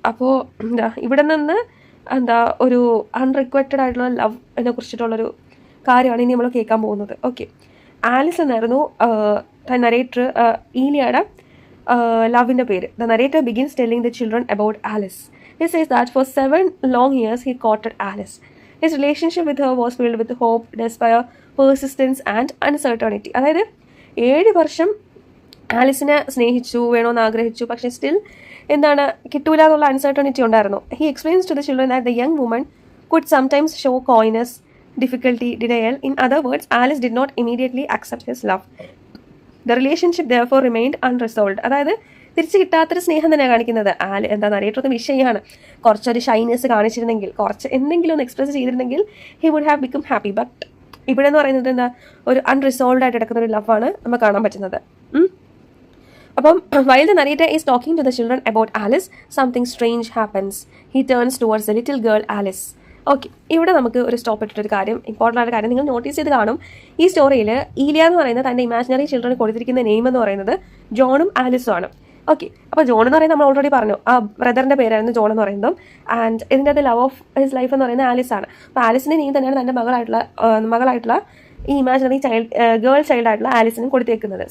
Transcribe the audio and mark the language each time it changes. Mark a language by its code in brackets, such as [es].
[ml] അപ്പോൾ ഇവിടെ നിന്ന് ഒരു അൺറിക്വറ്റഡ് ആയിട്ടുള്ള ലവ് കുറിച്ചിട്ടുള്ളൊരു കാര്യമാണ് ഇനി നമ്മൾ കേൾക്കാൻ പോകുന്നത്. ഓക്കെ, ആലിസ് എന്നായിരുന്നു നരേറ്റർ ഈലിയയുടെ ലവിൻ്റെ പേര്. [en] The narrator begins telling the children about Alice. He says that for 7 long years he courted Alice. His relationship with her was filled with hope, despair, persistence and uncertainty. [ml] അതായത് 7 വർഷം ആലിസിനെ സ്നേഹിച്ചു, വേണമെന്ന് ആഗ്രഹിച്ചു, പക്ഷേ still കിട്ടൂല എന്നുള്ള uncertainty ഉണ്ടായിരുന്നു. [en] He explains to the children that the young woman could sometimes show coyness, difficulty, denial. In other words, Alice did not immediately accept his love. The relationship therefore remained unresolved. [ml] അതായത് തിരിച്ച് കിട്ടാത്തൊരു സ്നേഹം തന്നെ കാണിക്കുന്നത്. Narrator വിഷയമാണ്. കുറച്ചൊരു ഷൈനെസ് കാണിച്ചിരുന്നെങ്കിൽ, കുറച്ച് എന്തെങ്കിലും ഒന്ന് എക്സ്പ്രസ് ചെയ്തിരുന്നെങ്കിൽ [en] He would have become happy. [ml] But ഇവിടെ എന്ന് പറയുന്നത് ഒരു അൺറിസോൾവ്ഡ് ആയിട്ട് കിടക്കുന്ന ഒരു ലവാണ് നമുക്ക് കാണാൻ പറ്റുന്നത്. [en] അപ്പം while the narrator is talking to the children about Alice, something strange happens. He turns towards the little girl Alice. [ml] Okay, ഇവിടെ നമുക്ക് ഒരു സ്റ്റോപ്പ് ഇട്ടിട്ടൊരു കാര്യം, ഇമ്പോർട്ടൻ്റ് ആയിട്ട് കാര്യം നിങ്ങൾ നോട്ടീസ് ചെയ്ത് കാണും. ഈ സ്റ്റോറിയിൽ ഈലിയ എന്ന് പറയുന്നത് തൻ്റെ ഇമാജിനറി ചിൽഡ്രന് കൊടുത്തിരിക്കുന്ന നെയിം എന്ന് പറയുന്നത് ജോണും ആലിസും ആണ്. ഓക്കെ, അപ്പോൾ ജോൺ എന്ന് പറയുന്നത് നമ്മൾ ഓൾറെഡി പറഞ്ഞു, ആ ബ്രദറിൻ്റെ പേരായിരുന്നു ജോൺ എന്ന് പറയുന്നതും. ആൻഡ് ഇതിൻ്റെ അത് [en] love of his life [ml] എന്ന് പറയുന്നത് ആലിസ് ആണ്. അപ്പോൾ ആലിസിൻ്റെ നെയിം തന്നെയാണ് തൻ്റെ മകളായിട്ടുള്ള ഈ ഇമാജിനറി ഗേൾ ചൈൽഡ് ആയിട്ടുള്ള ആലിസിനും കൊടുത്തേക്കുന്നത്.